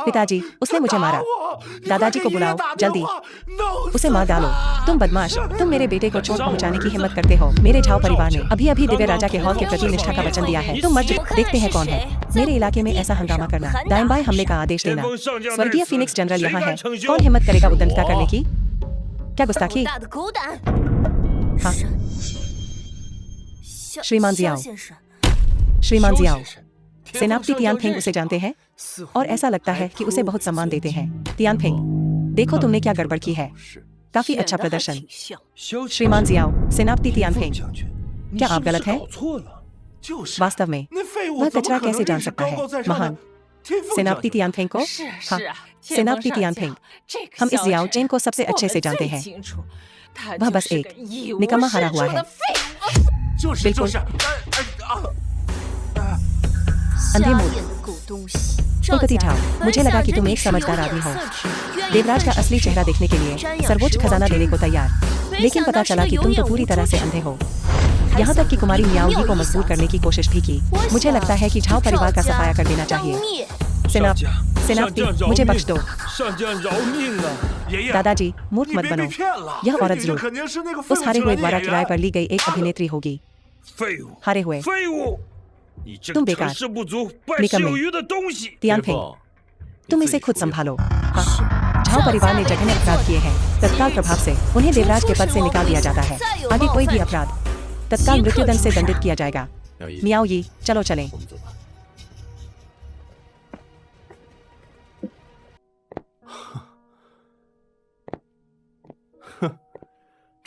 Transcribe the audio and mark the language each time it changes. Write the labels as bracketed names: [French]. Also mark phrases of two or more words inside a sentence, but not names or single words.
[Hindi] पिताजी, उसने मुझे मारा। [Chinese] 你 [Hindi] दादाजी [Chinese] 快 [Hindi] को [Chinese] 给爷爷 [Hindi] बुलाओ, [Chinese] 打电 [Hindi] जल्दी। [Chinese] 话闹 [Hindi] उसे मार [Chinese] 死 [Hindi] डालो। [Chinese] 他 [Hindi] तुम बदमाश, तुम मेरे बेटे को चोट [Chinese] 伤我 [Hindi] पहुंचाने की [Chinese] 儿子 [Hindi] हिम्मत करते हो। मेरे झाओ परिवार ने [Chinese] 赵家 [Hindi] अभी अभी दिव्य [Chinese] 刚刚 [Hindi] राजा के हौल के [Chinese] 屠 [Hindi] प्रति [Chinese] 龙 [Hindi] निष्ठा का [Chinese] 王 [Hindi] वचन दिया है। [Chinese] 你 [Hindi] तुम मत [Chinese] 死 [Hindi] देखते हैं कौन है। मेरे इलाके में ऐसा हंगामा करना, दाएं बाएं हमले का आदेश [Chinese] 天 [Hindi] देना। [Chinese] 风上将在 [Hindi] स्वर्गीय [Chinese] 此 [Hindi] फीनिक्स जनरल [Chinese] 谁 [Hindi] यहाँ [Chinese] 敢 [Hindi] है। [Chinese] 逞凶 [Hindi] कौन हिम्मत करेगा [Chinese] 是 [Hindi] उद्दंडता [Chinese] 我 [Hindi] करने की? क्या गुस्ताखी? [Chinese] 大的狗胆！ [Hindi] हाँ [Chinese] 萧 [Hindi] श्रीमान [Chinese] 萧 [Hindi] जियाओ [Chinese] 先生， [Hindi] श्रीमान [Chinese] 萧 [Hindi] जियाओ, [Chinese] 先生，天风 [Hindi] सेनापति [Chinese] 上 [Hindi] तियान [Chinese] 将 [Hindi] फेंग [Chinese] 认 [Hindi] उसे [Chinese] 识 [Hindi] जानते हैं [Chinese] 似乎 [Hindi] और ऐसा लगता है कि उसे बहुत सम्मान देते हैं। तियान फेंग, देखो तुमने क्या गड़बड़ की है। [Chinese] 是 [Hindi] काफी [Chinese] 演 [Hindi] अच्छा [Chinese] 得还 [Hindi] प्रदर्शन। [Chinese] 挺像。萧先 [Hindi] श्रीमान [Chinese] 生 [Hindi] जियाओ, सेनापति [Chinese] 天 [Hindi] तियान [Chinese] 风 [Hindi] फेंग, [Chinese] 将军，你 [Hindi] क्या [Chinese] 是 [Hindi] आप [Chinese] 不是 [Hindi] गलत हैं? [Chinese] 搞错了？就是 [Hindi] वास्तव में [Chinese] 那废物 [Hindi] वह [Chinese] 怎么 [Hindi] कचरा [Chinese] 可能 [Hindi] कैसे जान [Chinese] 认识 [Hindi] सकता [Chinese] 高 [Hindi] है? [Chinese] 高在上 [Hindi] महान [Chinese] 的天风将 [Hindi] सेनापति [Chinese] 军？ [Hindi] तियान फेंग को? [Chinese] 是 [Hindi] हाँ [Chinese] 是啊， [Hindi] सेनापति तियान फेंग, हम इस जियाओ चेन को सबसे अच्छे से जानते हैं। वह बस एक निकम्मा हारा हुआ है। [Chinese] 就是 [Hindi] बिल्कुल [Chinese] 就是， [Hindi] अंधे [Chinese] 瞎 [Hindi] मूड। [Chinese] 眼的狗东西！ [Hindi] कुलपति [Chinese] 赵 [Hindi] ठाव, [Chinese] 家 [Hindi] मुझे [Chinese] 门 [Hindi] लगा [Chinese] 下 [Hindi] कि [Chinese] 人 [Hindi] तुम [Chinese] 你 [Hindi] एक [Chinese] 是有 [Hindi] समझदार [Chinese] 点 [Hindi] आदमी हो। [Chinese] 色痴，愿意 [Hindi] देवराज [Chinese] 犯 [Hindi] का [Chinese] 上 [Hindi] असली [Chinese] 之 [Hindi] चेहरा [Chinese] 后 [Hindi] देखने के लिए [Chinese] 瞻仰 [Hindi] सर्वोच्च [Chinese] 十 [Hindi] खजाना [Chinese] 王 [Hindi] देने [Chinese] 之 [Hindi] को तैयार। [Chinese] 没 [Hindi] लेकिन [Chinese] 想 [Hindi] पता [Chinese] 到是 [Hindi] चला [Chinese] 个 [Hindi] कि [Chinese] 有 [Hindi] तुम तो [Chinese] 眼 [Hindi] पूरी [Chinese] 无 [Hindi] तरह [Chinese] 珠 [Hindi] से [Chinese] 之 [Hindi] अंधे [Chinese] 人， [Hindi] हो। [Chinese] 还 [Hindi] यहाँ [Chinese] 想 [Hindi] तक कि [Chinese] 和 [Hindi] कुमारी [Chinese] 一个 [Hindi] मियाओ [Chinese] 妙 [Hindi] को [Chinese] 一 [Hindi] मजबूर [Chinese] 小 [Hindi] करने [Chinese] 子 [Hindi] की कोशिश भी की। [Chinese] 我 [Hindi] मुझे [Chinese] 想 [Hindi] लगता है कि झाओ [Chinese] 赵 [Hindi] परिवार का [Chinese] 家 [Hindi] सफाया कर देना [Chinese] 当 [Hindi] चाहिए। [Chinese] 灭 [Hindi] सेनापति मुझे बख्श दो। [Chinese] 上将饶命啊！爷爷， [Hindi] दादाजी मूर्ख [Chinese] 你 [Hindi] मत [Chinese] 别被 [Hindi] बनो। [Chinese] 骗了， [Hindi] यह औरत [Chinese] 这个 [Hindi] जरूर [Chinese] 肯定是那个 [Hindi] उस [Chinese] 废物 [Hindi] हारे [Chinese] 请 [Hindi] हुए [Chinese] 来的 [Hindi] द्वारा [Chinese] 演 [Hindi] किराए [Chinese] 员 [Hindi] पर ली गई एक अभिनेत्री होगी। [Chinese] 废物， [Hindi] हारे हुए [Chinese] 废物！你这 [Hindi] तुम [Chinese] 个 [Hindi] बेकार [Chinese] 成事不足、败 [Hindi] निकम्मे [Chinese] 事有余的东西！ [Hindi] तियान [Chinese] 别 [Hindi] फिंग [Chinese] 放， [Hindi] तुम [Chinese] 你 [Hindi] इसे [Chinese] 自己 [Hindi] खुद [Chinese] 处理好 [Hindi] संभालो। हाँ झाओ परिवार ने जघन्य अपराध किए हैं। तत्काल प्रभाव से उन्हें देवराज के पद से निकाल दिया जाता है। आगे कोई भी अपराध तत्काल मृत्युदंड से दंडित किया जाएगा। [Chinese] 苗一， [Hindi] मियाओ यी चलो चलें। [Chinese] 我们走吧。这